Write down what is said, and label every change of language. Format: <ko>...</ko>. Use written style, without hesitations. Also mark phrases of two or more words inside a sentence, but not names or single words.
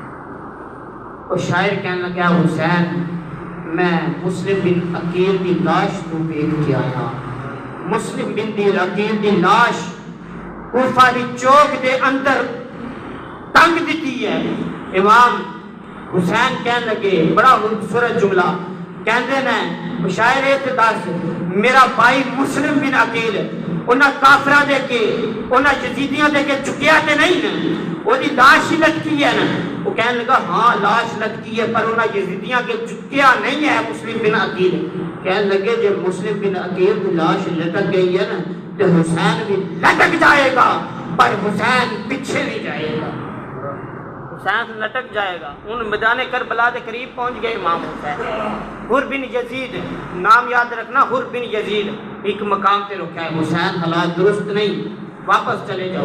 <ur>اور شاعر کہنے لگا حسین میں مسلم بن عقیل کی لاش کو دیکھ کے آیا، مسلم بن عقیل کی لاش</ur> <pa>کوفہ دی چوک دے اندر ٹنگ دیتی ہے۔ امام حسین کہنے لگے بڑا خوبصورت جملہ کہندے نے شاعر اعتداس میرا بھائی مسلم بن عقیل انہاں کافراں دے کے انہاں یزیدیاں دے کے چکیا تے نہیں نا، وہ دی لاش ہی لٹکی ہے نا۔</pa> <ur>وہ کہنے لگا ہاں لاش لٹکی ہے پر انہاں یزیدیاں کے چکیا نہیں ہے مسلم بن عقیل۔ کہنے لگے جب مسلم بن عقیل کی لاش لٹک گئی ہے نا تو حسین بھی لٹک جائے گا، پر حسین پیچھے نہیں جائے گا، حسین لٹک جائے گا۔ ان میدان کربلا کے قریب پہنچ گئے امام حسین۔ حر بن یزید نام یاد رکھنا، حر بن یزید ایک مقام پہ رکا ہے، حسین حالات درست نہیں واپس چلے جاؤ۔</ur>